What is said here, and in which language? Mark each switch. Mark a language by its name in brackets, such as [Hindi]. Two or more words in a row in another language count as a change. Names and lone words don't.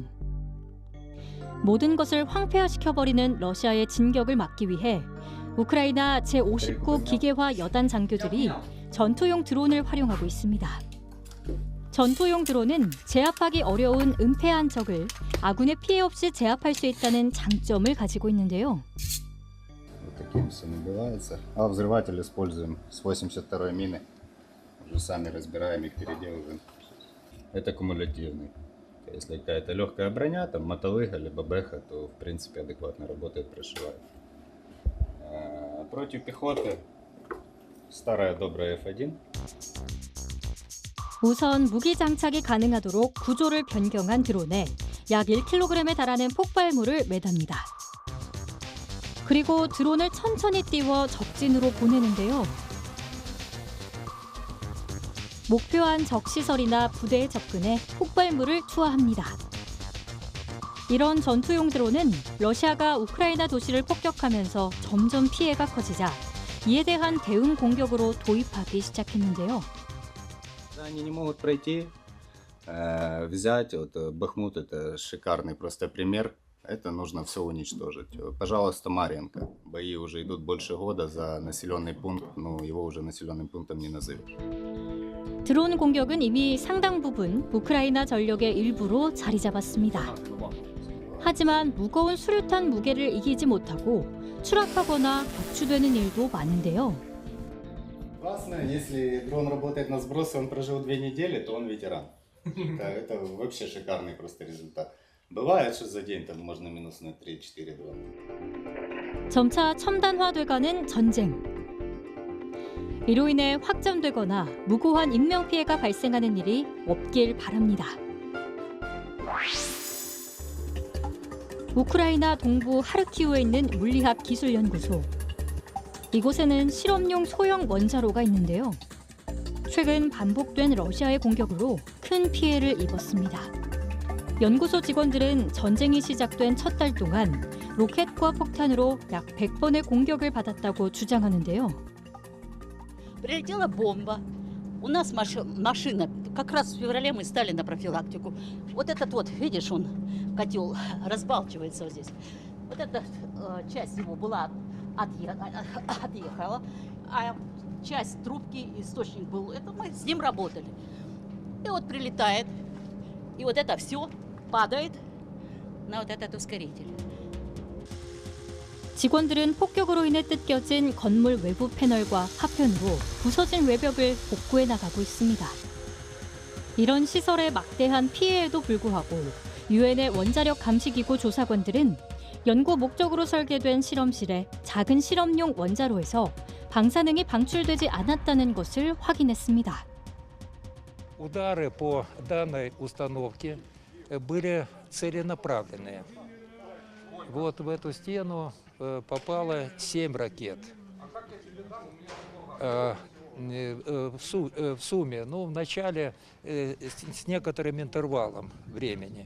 [Korean] 모든 것을 황폐화시켜버리는 러시아의 진격을 막기 위해 우크라이나 제59 기계화 여단 장교들이 전투용 드론을 활용하고 있습니다. 전투용 드론은 제압하기 어려운 은폐한 적을 아군의 피해 없이 제압할 수 있다는 장점을 가지고 있는데요. [Russian] Таким все набивается. А взрыватель используем с 82-й мины. Уже сами разбираем их, переделываем. Это кумулятивный. Если какая-то легкая броня, там мотолыга либо бэха, то в принципе адекватно работает, прошивает. Против пехоты старая добрая F1. [Korean] 우선 무기 장착이 가능하도록 구조를 변경한 드론에 약 1kg에 달하는 폭발물을 매답니다. 그리고 드론을 천천히 띄워 적진으로 보내는데요. 목표한 적시설이나 부대에 접근해 폭발물을 투하합니다. 이런 전투용 드론은 러시아가 우크라이나 도시를 폭격하면서 점점 피해가 커지자 이에 대한 대응 공격으로 도입하기 시작했는데요. [Russian] Они не могут пройти, взять, вот Бахмут это шикарный просто пример, это нужно все уничтожить. Пожалуйста, Марьинка, бои уже идут больше года за населенный пункт, но его уже населенным пунктом не назовешь. [Korean] 드론 공격은 이미 상당 부분 우크라이나 전력의 일부로 자리 잡았습니다. 하지만 무거운 수류탄 무게를 이기지 못하고 추락하거나 격추되는 일도 많은데요. [Russian] Классно, если дрон работает на сбросы, он прожил 2 недели, то он ветеран. Это вообще шикарный просто результат. Бывает, что за день там можно минус на 3-4 дрона. [Korean] 점차 첨단화돼가는 전쟁. 이로 인해 확전되거나 무고한 인명피해가 발생하는 일이 없길 바랍니다. 우크라이나 동부 하르키우에 있는 물리학기술연구소. 이곳에는 실험용 소형 원자로가 있는데요. 최근 반복된 러시아의 공격으로 큰 피해를 입었습니다. 연구소 직원들은 전쟁이 시작된 첫 달 동안 로켓과 폭탄으로 약 100번의 공격을 받았다고 주장하는데요. [Russian] Прилетела бомба. У нас машина, как раз в феврале мы стали на профилактику. Вот этот вот, видишь, он, котел, разбалчивается вот здесь. Вот эта часть его была отъехала, а часть трубки, источник был, это мы с ним работали. И вот прилетает, и вот это все падает на вот этот ускоритель. [Korean] 직원들은 폭격으로 인해 뜯겨진 건물 외부 패널과 파편으로 부서진 외벽을 복구해 나가고 있습니다. 이런 시설의 막대한 피해에도 불구하고 유엔의 원자력 감시기구 조사관들은 연구 목적으로 설계된 실험실에 작은 실험용 원자로에서 방사능이 방출되지 않았다는 것을 확인했습니다. [Russian] Удары по данной установке были целенаправленные. Вот в эту стену попало 7 ракет. В сумме, ну, в начале с некоторым интервалом времени.